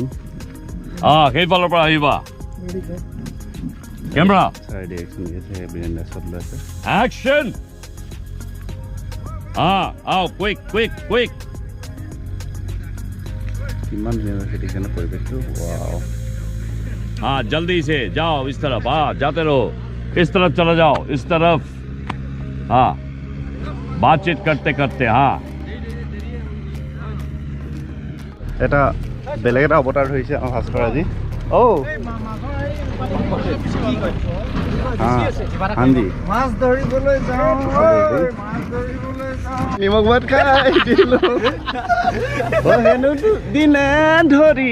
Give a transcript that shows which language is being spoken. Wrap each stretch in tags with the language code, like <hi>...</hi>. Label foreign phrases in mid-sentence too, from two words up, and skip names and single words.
<as>সেইফালৰ পৰা আহিবা কেমেৰা ছাৰ ডিৰেকশ্যন দি আছে বীৰেন্দ্ৰ শ্বট লৈ আছে</as> <en>Action! Quick!</en> <as>কিমান ধুনীয়া খেতিখনৰ পৰিৱেশটো ৱাও</as> <hi>जल्दी से जाओ इस तरफ जाते रहो इस तरफ चला जाओ इस तरफ बातचीत करते करते</hi> <as>এটা বেলেগ এটা অৱতাৰ ধৰিছে আমাৰ ভাস্কৰ আজি হান্দি মাছ ধৰিবলৈ যাওঁ নিমখ ভাত খাই দিলোঁ হেনো দিনে ধৰি</as>